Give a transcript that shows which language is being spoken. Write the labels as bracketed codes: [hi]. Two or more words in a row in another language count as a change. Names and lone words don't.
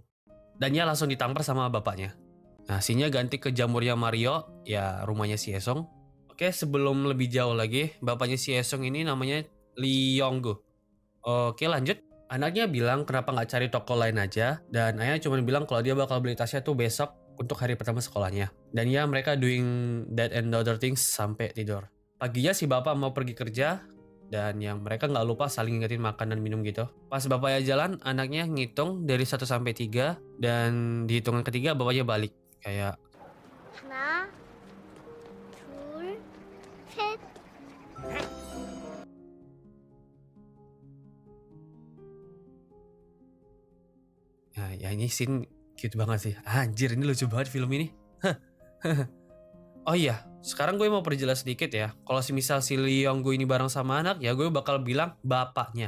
[id] Dan dia langsung ditampar sama bapaknya. Nah, scene-nya ganti ke jamurnya Mario, ya rumahnya si Esong. Oke, sebelum lebih jauh lagi, bapaknya si Esong ini namanya Lee Yonggu. Oke, lanjut. Anaknya bilang kenapa nggak cari toko lain aja, dan ayahnya cuma bilang kalau dia bakal beli tasnya tuh besok untuk hari pertama sekolahnya. Dan ya mereka [en] doing that and other things [id] sampai tidur. Paginya si bapak mau pergi kerja, dan yang mereka nggak lupa saling ngingetin makan dan minum gitu. Pas bapaknya jalan, anaknya ngitung dari 1 sampai 3, dan di hitungan ketiga bapaknya balik. Kayak, [ko] 하나, 둘, 셋. [id] ya ini [en] scene cute [id] banget sih. Anjir, ini lucu banget film ini. Oh iya, sekarang gue mau perjelas sedikit ya. Kalau semisal si Lee Yong Gu ini bareng sama anak, ya gue bakal bilang bapaknya.